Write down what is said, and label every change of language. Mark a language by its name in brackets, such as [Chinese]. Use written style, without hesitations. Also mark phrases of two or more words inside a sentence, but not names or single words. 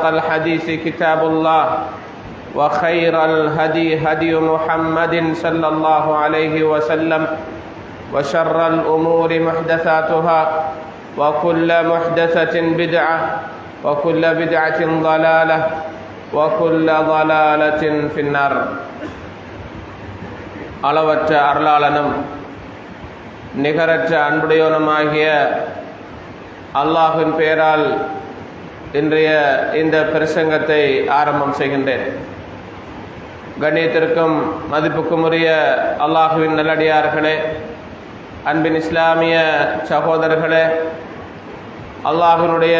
[Arabic] الحديث كتاب الله وخير الهدي هدي محمد صلى الله عليه وسلم وشر الأمور محدثاتها وكل محدثة بدعة وكل بدعة ضلالة وكل ضلالة في النار [Tamil] அளவற்ற அருளாளனும் நிகரற்ற அன்புடையவனுமாகிய அல்லாஹ்வின் பெயரால் இன்றைய இந்த பிரசங்கத்தை ஆரம்பம் செய்கின்றேன். கண்ணியத்திற்கும் மதிப்புக்கும் உரிய அல்லாஹுவின் நல்லடியார்களே, அன்பின் இஸ்லாமிய சகோதரர்களே, அல்லாஹ்வினுடைய